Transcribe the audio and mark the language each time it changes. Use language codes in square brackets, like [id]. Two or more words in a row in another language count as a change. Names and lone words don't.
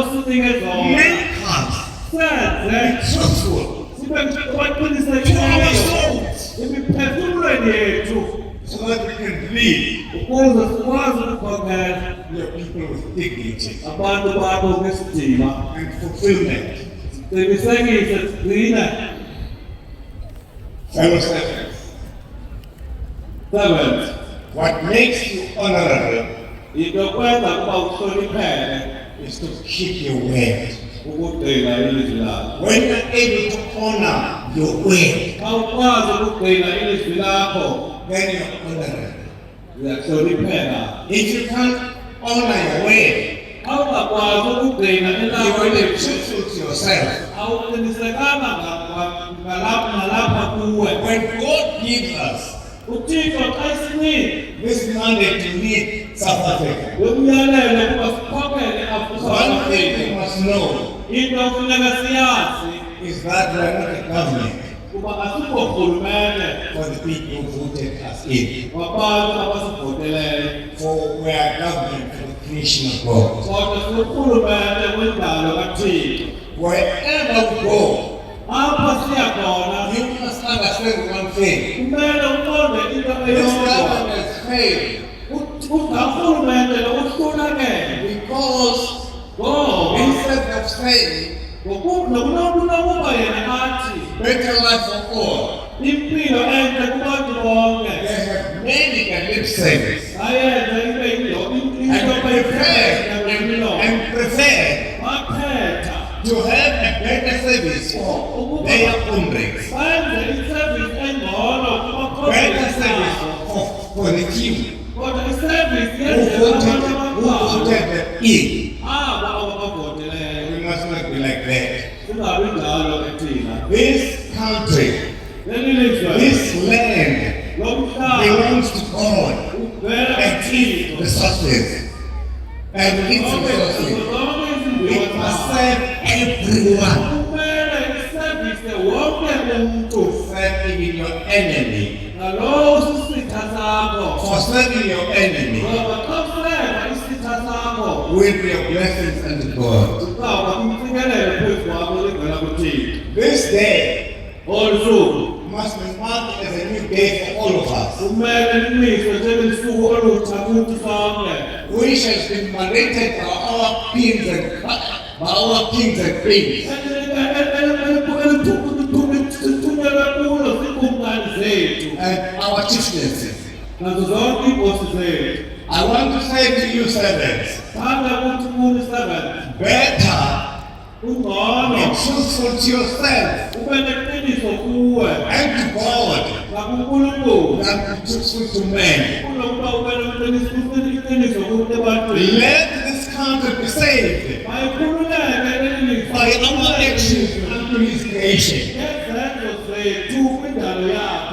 [en] Main comes [xh] senze [en] truthful [xh] sibe [en] to our [xh] baqinisekileyo [en] souls [xh] imiphefumulweni yethu [en] so that we can lead [xh] ukuze sikwazi ukukhokela [en] your people with dignity [xh] abantu babo ngesidima [en] and fulfillment. [xh] siqinisekise sigcine [en] Fellow servants, servants what makes you honorable [xh] into kwenza ukuba uhlonipheke [en] is to keep your word. [xh] ukugcina ilizwi lakho [en] When you're able to honor your word, [xh] xa ukwazi ukugcina ilizwi lakho [en] then you're honorable. [xh] uyahlonipheka [en] If you can't honor your word, [xh] xa ungakwazi ukugcina [en] you [xh] elakho [en] will be [xh] ilizwi [en] truthful to yourself. [xh] awuqinisekanga ngalapha kuwe [en] When God gives us [xh] uthixo xa isinika [en] this mandate to lead South Africa, [xh] umyalelo ukuba sikhokele [en] one thing [xh] afrika [en] you must know [xh] into ofuneka siyazi [en] is that we are not a government [xh] kuba asikho rhulumente [en] for the people who voted us in. [xh] wabantu abasivoteleyo [en] For we are government for the creation of God. [xh] kodwa sirhulumente wendalo kathixo [en] Wherever we go, [xh] apha siya khona [en] you must understand one thing. [xh] kumele uqonde into [en] This [xh] eyodwa [en] government has failed [xh] urhulumente lo uhlulakele [en] because [xh] ngoba [en] instead of saying [xh] nokunokuba yena athi [en] better life for all, [xh] impilo entle kubantu bonke [en] they have made it a lip service [xh] ayenza ibe into [en] and prefer [xh] bakhetha [en] to have a better service for their own race, [xh] benze iservice engcono [en] better service [xh] kubakhokeli [en] for the few [xh] kodwa iservice [en] who [xh] yenzela abantu abambalwa [en] voted them in. [xh] abo ababavoteleyo [en] We must not be like that. [xh] singabi njalo ke thina [en] This country, [xh] leli lizwe [en] this land [xh] lomhlaba [en] belongs to God [xh] uvela [en] and [xh] kuthixo [en] resources. And its resources, it must serve everyone. [xh] kumele isevise wonke umuntu [en] Serve even your enemy. [xh] nalowo usisitha sakho [en] For serving your enemy [xh] ngoba xa usenza isitha sakho [en] will be a blessing unto God. [xh] uzawuba kumfikelelo phezu kwakho livela kuthixo [en] This day [xh] olu suku [en] must be marked as a new day for all of us. [xh] kumele limiswe njengelisuku olutsha kuthi sonke [en] We shall be mandated by our kings and queens. [xh] elithunyelwe kulo ziikumkani zethu [en] And our chieftaincies. [xh] nazo zonke iinkosi zethu [en] I want to say to you, servants, [xh] thanda kuthi kuni seven [en] better be [xh] ungcono [en] truthful to yourself [xh] ube neqiniso kuwe [en] and to God [xh] nakunkulunkulu [en] than be truthful to men. [xh] kunokuba ube neqiniso kuthi ebantwini [en] Let this country be saved [xh] mayikhululeke lelilizwe [en] by our actions unto His creation. [xh] ngezenzo zethu kwindalo yakhe